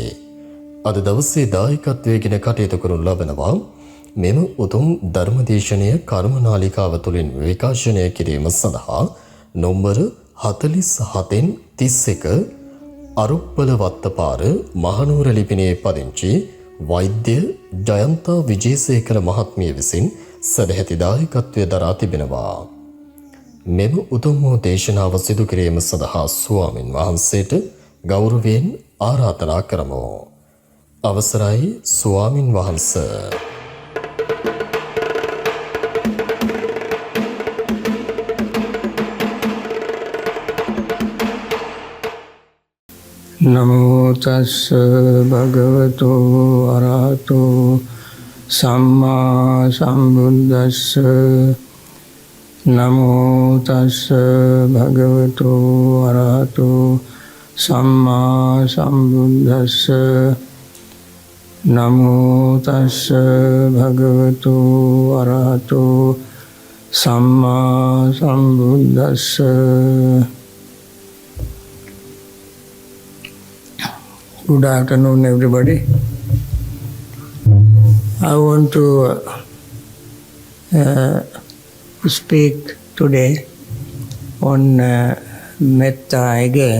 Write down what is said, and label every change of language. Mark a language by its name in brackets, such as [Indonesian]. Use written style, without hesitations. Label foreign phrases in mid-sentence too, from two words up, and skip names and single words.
[Sinhala] අද දවසේ දායකත්වයෙන් කටයුතු කරනු ලබනවා මෙම උතුම් ධර්මදේශනය කර්මනාලිකාව තුළින් විකාශනය කිරීම සඳහා නොම්බර 47න් 31 අරුප්පල වත්තපාර මහනුවර ලිපිනේ පදිංචි වෛද්‍ය ජයන්තා විජේසේකර මහත්මිය විසින් සදැහැති දායකත්වය දරා තිබෙනවා. මෙම උතුම් වූ දේශනාව සිදු කිරීම සඳහා ස්වාමින් වහන්සේට ගෞරවයෙන් ආරාධනා කරමු. අවසරයි ස්වාමින් වහන්සේ. [Pali] නමෝ තස්ස භගවතු අරහතෝ සම්මා සම්බුද්දස්ස. නමෝ තස්ස භගවතු අරහතෝ සම්මා සම්බුද්දස්ස. නමෝ තස්ස භගවතු අරහතෝ සම්මා සම්බුද්දස්ස. [English] Good afternoon, everybody. I want to speak today on Metta again.